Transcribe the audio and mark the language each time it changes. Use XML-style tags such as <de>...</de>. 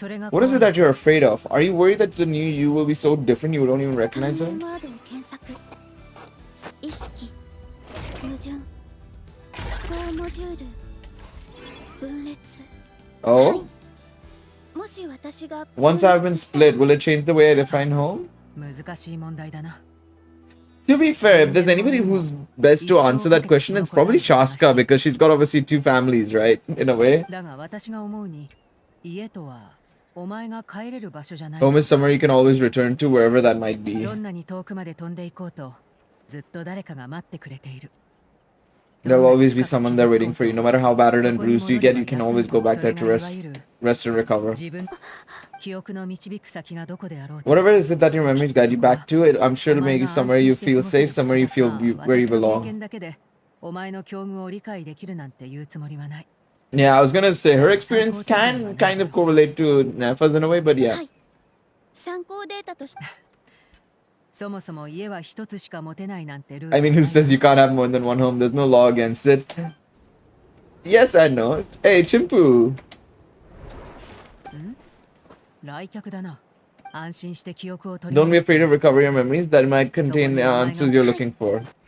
<en>What is it that you're afraid of? Are you worried that the new you will be so different you don't even recognize her?</en> <ja>意識、矛盾、思考モジュール、分裂。 Oh? もし私が</ja> <en>Once I've been split, will it change the way I define home?</en> <ja>難しい問題だな。</ja> <en>To be fair, if there's anybody who's best to answer that question, it's probably Shaska, because she's got obviously two families, right? In a way.</en> <ja>だが私が思うに、家とはお前が帰れる場所じゃない。</ja> <en>Home is somewhere you can always return to, wherever that might be.</en> <ja>どんなに遠くまで飛んでいこうと、ずっと誰かが待ってくれている。</ja> <en>There'll always be someone there waiting for you. No matter how battered and bruised you get, you can always go back there to rest and recover.</en> <ja>自分、記憶の導く先がどこであろうと。</ja> <en>Whatever is it that your memories guide you back to, I'm sure it'll make you somewhere you feel safe, somewhere you feel where you</en> <ja>私の経</ja> <en>belong.</en> <ja>験だけでお前の境遇を理解できるなんて言うつもりはない。</ja> <en>Yeah, I was gonna say her experience can kind of correlate to Nefa's in a way, but yeah.</en> <ja>参考データとして。そもそも家は一つしか持てないなんてルール。</ja> <en>I mean, who says you can't have more than one home? There's no law against it. Yes and no. Hey, Chimpu.</en> <ja>来客だな。安心して記憶を取り</ja> <en>Don't be</en> <ja>戻す。</ja> <en>afraid of recover your memories. That might contain the answers you're looking for.</en>